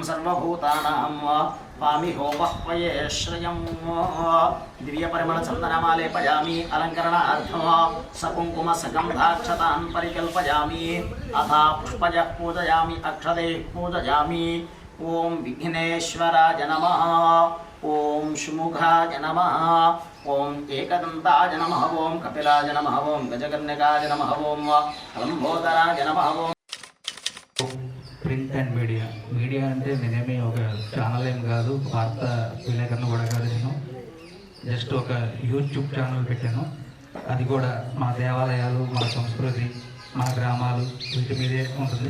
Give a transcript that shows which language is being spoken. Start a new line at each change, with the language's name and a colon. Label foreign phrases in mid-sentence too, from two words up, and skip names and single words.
Sanskrit: सर्वभूतानां वामिहोपह्वये श्रयं दिव्यपरिमलचन्दनमालेपयामि अलङ्करणार्थं सकुङ्कुमसगन्धाक्षतान् परिकल्पयामि अथा पुष्पजः पूजयामि अक्षतैः पूजयामि ॐ विघ्नेश्वराय नमः ॐ शुमुखाय नमः ॐ एकदन्ताय नमः ॐ कपिलाय नमः ॐ गजकर्णिकाय नमः ॐ लम्बोदराय नमः ॐ
English: print and media
Telugu: అంటే నేనేమి ఒక ఛానల్ ఏం కాదు, వార్త విలేకరణ కూడా కాదు. నేను జస్ట్ ఒక యూట్యూబ్ ఛానల్ పెట్టాను. అది కూడా మా దేవాలయాలు, మా సంస్కృతి, మా గ్రామాలు వీటి మీదే ఉంటుంది.